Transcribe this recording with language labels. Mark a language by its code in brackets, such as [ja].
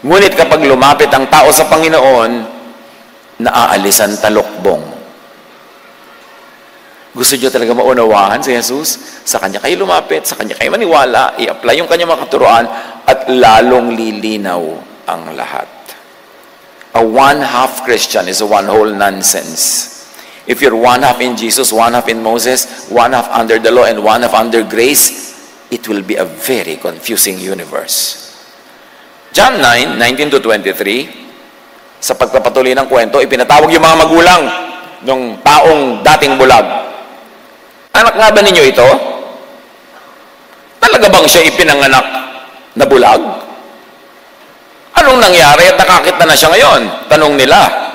[tl] Ngunit kapag lumapit ang tao sa Panginoon, naaalis ang talokbong. Gusto nyo talaga maunawahan si Jesus? Sa Kanya kayo lumapit, sa Kanya kayo maniwala, i-apply yung Kanyang mga katuruan, at lalong lilinaw ang lahat. [en] A one-half Christian is a one-whole nonsense. If you're one-half in Jesus, one-half in Moses, one-half under the law, and one-half under grace, it will be a very confusing universe. [tl] John 9:19-23, sa pagpapatuloy ng kwento, ipinatawag yung mga magulang ng taong dating bulag. Anak nga ba ninyo ito? Talaga bang siya ipinanganak na bulag? Anong nangyari at nakakita na siya ngayon? Tanong nila.